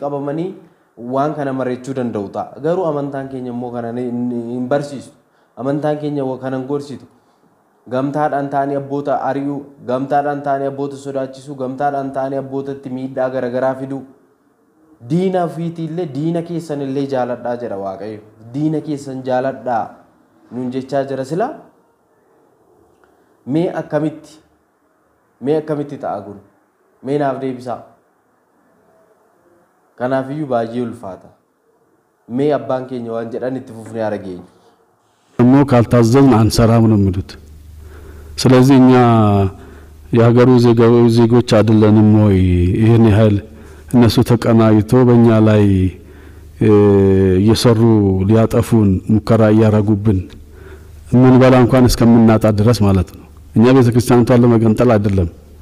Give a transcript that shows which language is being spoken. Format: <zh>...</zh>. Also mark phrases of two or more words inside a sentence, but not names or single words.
<om>qabamanii waan kana mareechuu danda'u ta'a garuu amantaan keenya immoo kana hin barsiisu amantaan keenya kana hin gorsitu gamtaadhaan ta'anii abboota ari'uu gamtaadhaan ta'anii abboota sodaachisuu gamtaadhaan ta'anii abbootatti miidhaa garagaraa fiduu diina ofiitiillee diina keessan illee jaaladhaa jedha waaqayyo diina keessan jaaladhaa nuun jechaa jira sila mee akkamitti ta'a kun mee naaf deebisaa kanaaf iyyuu baay'ee ulfaata mee abbaan keenya waan jedhan itti fufnee arageenya</om> <am>ደግሞ ካልታዘዝን አንሰራም ነው የሚሉት ስለዚህ እኛ የሀገሩ ዜጎች አይደለንም ወይ ይሄን ያህል እነሱ ተቀናይተው በእኛ ላይ እየሰሩ ሊያጠፉን ሙከራ እያረጉብን ምን በላ እንኳን እስከምናጣ ድረስ ማለት ነው እኛ ቤተክርስቲያኑን ለመገንጠል አይደለም</am>